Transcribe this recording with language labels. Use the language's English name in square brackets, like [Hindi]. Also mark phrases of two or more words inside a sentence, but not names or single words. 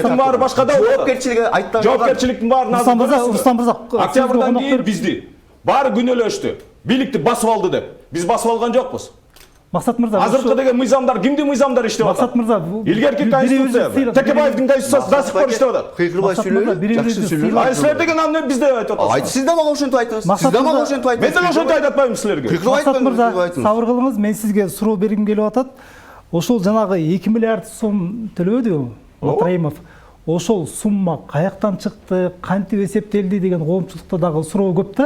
[Kyrgyz] Жактың баары башкада болот. Жоопкерчиликке айта. Жоопкерчиликтин баарын Руслан мырза, Руслан мырза, октябрдан кийин бизди баары күнөөлөштү. Бийликти басып алды деп. Биз басып алган жокпуз. Максат мырза, Азыркы деген мыйзамдар кимдин мыйзамдары иштеп атат? Максат мырза, илгерки конституция, Текебаевдин конституциясы [Russian] до сих пор [Kyrgyz] иштеп атат. Кыйкырбай сүйлөйлү, жакшы сүйлөйлү. А силер деген аны бизде айтып атасыздар. Айт, сиз да мага ошентип айтыңыз. Сиз да мага ошентип айтыңыз. Мен деле ошентип айтып атпаймынбы силерге? Максат мырза, сабыр кылыңыз, мен сизге суроо бергим келип атат. Ошол жанагы 2 миллиард сом төлөдү Матраимов. Ошол сумма каяктан чыкты, кантип эсептелди деген коомчулукта дагы суроо көп да.